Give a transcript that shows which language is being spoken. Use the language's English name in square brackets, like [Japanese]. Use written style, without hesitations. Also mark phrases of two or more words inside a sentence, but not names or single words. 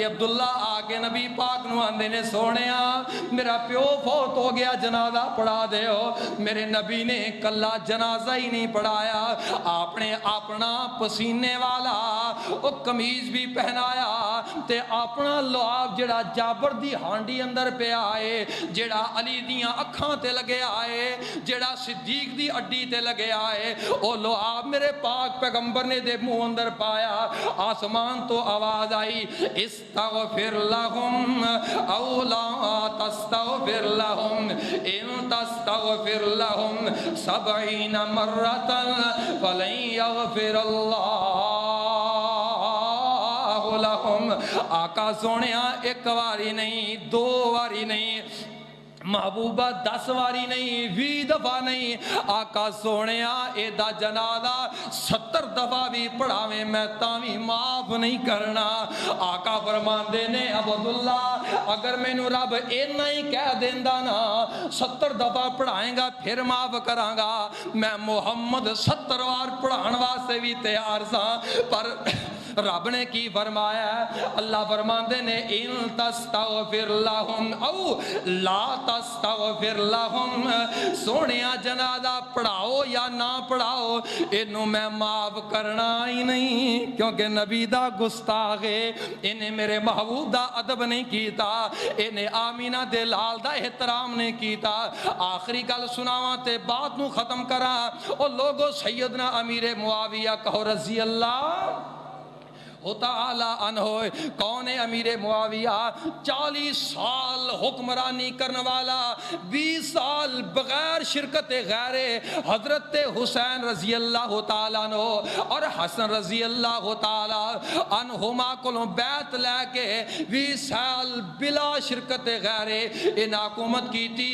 [Punjabi] عبداللہ آگے نبی پاک نو آندے نے سونیا میرا پیو فوت ہو گیا جنازہ پڑھا دے ہو میرے نبی نے کلا جنازہ ہی نہیں پڑھایا آپ نے اپنا پسینے والا او قمیض بھی پہنایا تے اپنا لعاب جڑا جابر دی ہانڈی اندر پہ آئے جڑا علی دیاں اکھاں تے لگے آئے جڑا صدیق دی اڈی تے لگے آئے او آپ میرے پاک پیغمبر نے دے منہ اندر پایا آسمان تو آواز آئی [Arabic] استغفر لہم او لا تستغفر لہم ان تستغفر لہم [Punjabi] 70 مرتا [Arabic] فلن یغفر اللہ [Punjabi] لہم آقا سونیا ایک واری نہیں دو واری نہیں محبوبہ 10 واری نہیں 20 دفعہ نہیں آقا سونیا ایدہ جنازہ 70 دفعہ بھی پڑھاویں میں تاویں معاف نہیں کرنا۔ آقا فرماندے نے عبداللہ اگر میں نو رب اینا ہی کہہ دیندہ نا 70 دفعہ پڑھائیں گا پھر معاف کراں گا، میں محمد 70 وار پڑھان واسے بھی تیار سا۔ پر رب نے کی فرمایا ہے؟ اللہ فرماندے نے [Arabic] ان تستغفر لہم او لا تستغفر لہم، [Punjabi] سونیا جنازہ پڑھاؤ یا نہ پڑھاؤ انہوں میں معاف کرنا ہی نہیں، کیونکہ نبی دا گستاخ ہے، انہیں میرے محبوب دا ادب نہیں کیتا، انہیں آمینہ دے لال دا احترام نہیں کیتا۔ آخری گل سناواں تے بات نو ختم کراں، او لوگو سیدنا امیر معاویہ کہو [Arabic] رضی اللہ تعالی عنہ۔ [Urdu] کون ہے امیر معاویہ؟ 40 سال حکمرانی کرنے والا، 20 سال بغیر شرکت غیر حضرت حسین [Arabic] رضی اللہ تعالی عنہ [Urdu] اور حسن [Arabic] رضی اللہ تعالی عنہما [Urdu] کو بیعت لے کے 20 سال بلا شرکت غیر ان حکومت کی تھی۔